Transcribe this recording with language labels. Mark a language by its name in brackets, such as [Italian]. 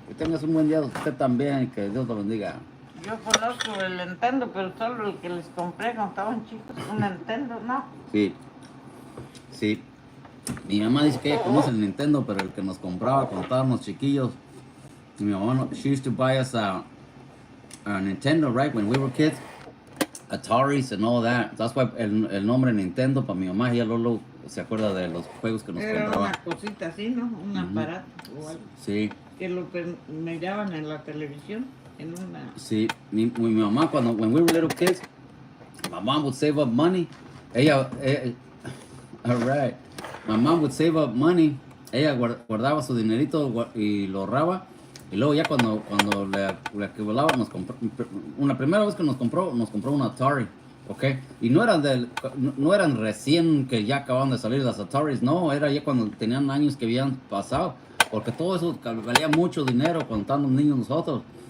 [Spanish] Que tengas un buen día usted también, que Dios lo bendiga. Yo conozco el Nintendo, pero solo el que les compré cuando estaban chicos, un Nintendo, ¿no? Sí, sí. Mi mamá dice que ella conoce el Nintendo, pero el que nos compraba cuando estábamos chiquillos. Mi mamá, [English] she used to buy us a Nintendo, right, when we were kids. Ataris and all that. That's why [Spanish] el nombre Nintendo para mi mamá, ella luego se acuerda de los juegos que nos Era compraba. una cosita así, ¿no? Un aparato o algo. Sí. Que lo miraban en la televisión, en una... Sí, mi mamá, [English] when we were little kids, my mom would save up money. All right. My mom would save up money. [Spanish] Ella guardaba su dinerito y lo ahorraba. Y luego ya cuando le acumulaba, una primera vez que nos compró un Atari, ¿ok? Y no eran recién que ya acababan de salir las Ataris, no, era ya cuando tenían años que habían pasado, porque todo eso valía mucho dinero cuando estábamos niños nosotros.